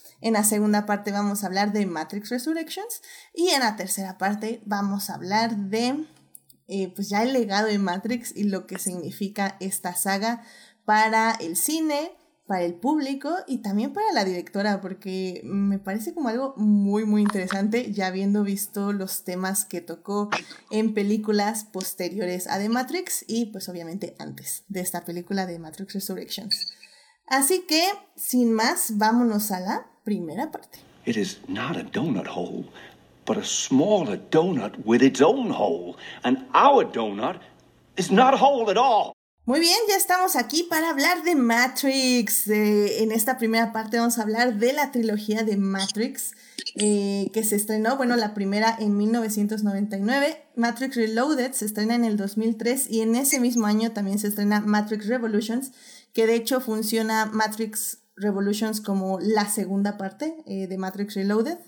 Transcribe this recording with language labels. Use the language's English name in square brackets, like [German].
[Spanish] En la segunda parte vamos a hablar de Matrix Resurrections y en la tercera parte vamos a hablar de pues ya el legado de Matrix y lo que significa esta saga para el cine, para el público y también para la directora, porque me parece como algo muy muy interesante ya habiendo visto los temas que tocó en películas posteriores a The Matrix y pues obviamente antes de esta película de Matrix Resurrections. Así que sin más, vámonos a la primera parte. [English] It is not a donut hole, but a smaller donut with its own hole, and our donut is not a hole at all. [Spanish] Muy bien, ya estamos aquí para hablar de Matrix. En esta primera parte vamos a hablar de la trilogía de Matrix, que se estrenó, bueno, la primera en 1999. Matrix Reloaded se estrena en el 2003 y en ese mismo año también se estrena Matrix Revolutions, que de hecho funciona Matrix Revolutions como la segunda parte de Matrix Reloaded.